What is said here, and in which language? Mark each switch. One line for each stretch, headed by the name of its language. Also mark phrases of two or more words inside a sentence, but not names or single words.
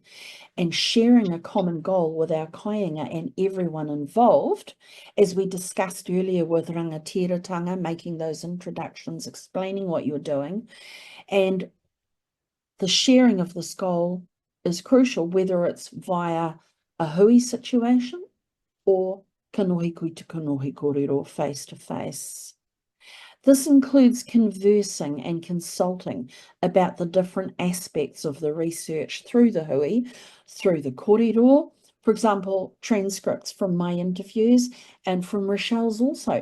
English: And sharing a common goal with our kāinga and everyone involved, as we discussed earlier with rangatiratanga, making those introductions, explaining what you're doing, and the sharing of this goal is crucial, whether it's via a hui situation or
Māori: kanohi kui te kanohi kōrero
English: face to face. This includes conversing and consulting about the different aspects of the research through the hui, through the kōrero. For example, transcripts from my interviews and from Rochelle's also.